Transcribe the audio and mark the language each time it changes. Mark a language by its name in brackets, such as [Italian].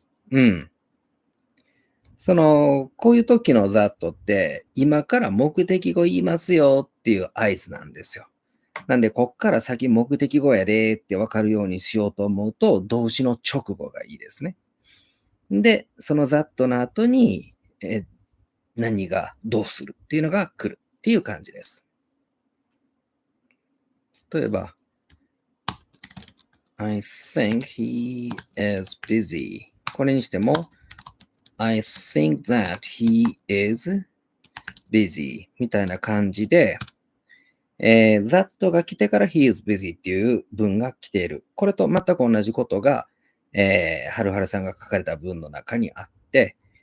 [Japanese] こういう時の that って、今から目的語言いますよっていう合図なんですよ。なんで、こっから先目的語やでって分かるようにしようと思うと、動詞の直後がいいですね。で、その that の後に、何がどうするっていうのが来るっていう感じです。例えば、 [English] I think he is busy. [Japanese] これにしても、 [English] I think that he is busy [Japanese] みたいな感じで、that が来てから [English] he is busy [Japanese] っていう文が来ている。これと全く同じことが、はるはるさんが書かれた文の中にあって、